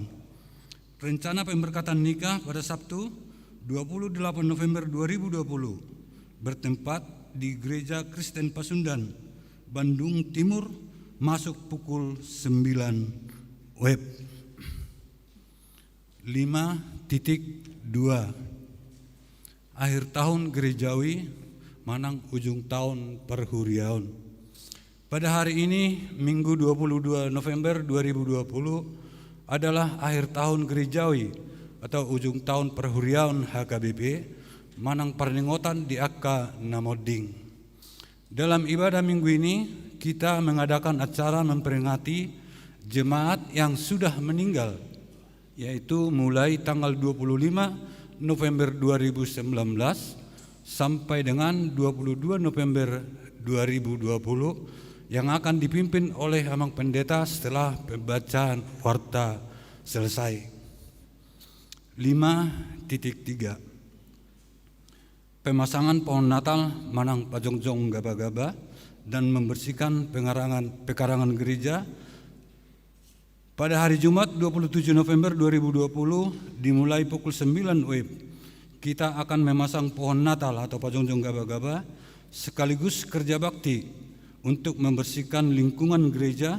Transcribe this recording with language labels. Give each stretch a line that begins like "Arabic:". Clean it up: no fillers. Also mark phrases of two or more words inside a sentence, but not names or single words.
Indonesian: Rencana pemberkatan nikah pada Sabtu 28 November 2020 bertempat di Gereja Kristen Pasundan, Bandung Timur, masuk pukul 9 WIB. 5.2. Akhir tahun gerejawi
Batak Toba: manang ujung tahun perhuriaun.
Indonesian: Pada hari ini Minggu 22 November 2020 adalah akhir tahun gerejawi atau
Batak Toba: ujung tahun perhuriaun HKBP manang pernengotan
Indonesian: di Akka Namoding. Dalam ibadah minggu ini kita mengadakan acara memperingati jemaat yang sudah meninggal, yaitu mulai tanggal 25 November 2019 sampai dengan 22 November 2020 yang akan dipimpin oleh Amang Pendeta setelah pembacaan warta selesai. 5.3. Pemasangan pohon Natal
Batak Toba: manang pajongjong gaba-gaba
Indonesian: dan membersihkan pekarangan gereja pada hari Jumat 27 November 2020 dimulai pukul 9 WIB. Kita akan memasang pohon Natal atau
Batak Toba: pajongjong gaba-gaba
Indonesian: sekaligus kerja bakti untuk membersihkan lingkungan gereja.